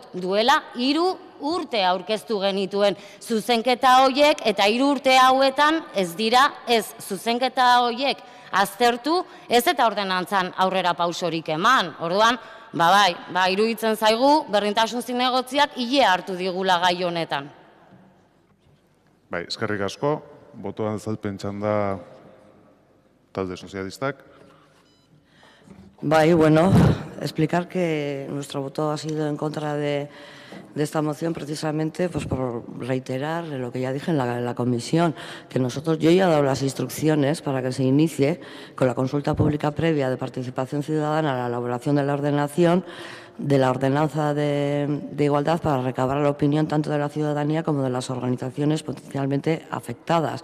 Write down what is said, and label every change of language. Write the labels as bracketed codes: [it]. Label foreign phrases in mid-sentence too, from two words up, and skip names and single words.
[eu] Duela 3 urte aurkeztu genituen zuzenketa horiek eta 3 urte hauetan ez dira ez zuzenketa horiek aztertu, ez eta ordenantzan aurrera pausorik eman. Orduan, iruditzen zaigu, berdintasun zinegotziak ilea hartu digula gai honetan. Bai, eskerrik asko, botoan azalpen txanda talde sozialistak. [es] Bueno, explicar que nuestro voto ha sido en contra de esta moción precisamente pues por reiterar lo que ya dije en la comisión, que yo ya he dado las instrucciones para que se inicie con la consulta pública previa de participación ciudadana a la elaboración de la ordenación de la ordenanza de igualdad para recabar la opinión tanto de la ciudadanía como de las organizaciones potencialmente afectadas.